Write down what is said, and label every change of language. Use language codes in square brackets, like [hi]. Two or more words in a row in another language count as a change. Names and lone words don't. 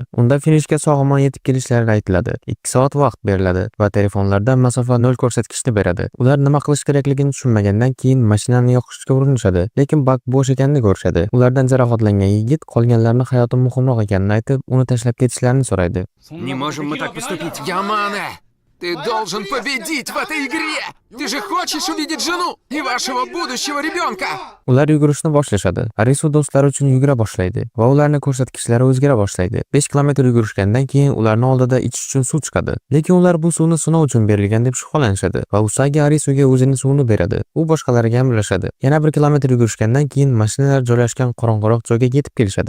[uz] Unda finishga sog'lom yetib kelishlari aytiladi. 2 soat vaqt beriladi va telefonlardan masofa 0 ko'rsatkichni beradi. Ular nima qilish kerakligini tushunmagandan keyin mashinani yoqishga urinishadi, lekin bak bo'sh ekanini ko'rishadi. Ulardan jarohatlangan yigit qolganlarning hayoti muhimroq ekanini aytib, uni tashlab ketishlarini so'raydi. [ru] Не можем мы так поступить. Ямане! Ты должен победить в этой игре! Ты же хочешь увидеть жену и вашего будущего ребенка! [uz] Ular yugurishni boshlashadi. Arisu do'stlari uchun yugura boshlaydi va ularning ko'rsatkichlari o'zgara boshlaydi. 5 kilometr yugurishgandan keyin ularning oldida ichish uchun suv chiqadi. Lekin ular bu suvni sinov uchun berilgan deb shubhalanishadi va Usagi Arisuga o'zining suvini beradi. U boshqalariga ham ulashadi. Yana 1 kilometr yugurishgandan keyin mashinalar joylashgan qorong'iroq joyga yetib kelishadi.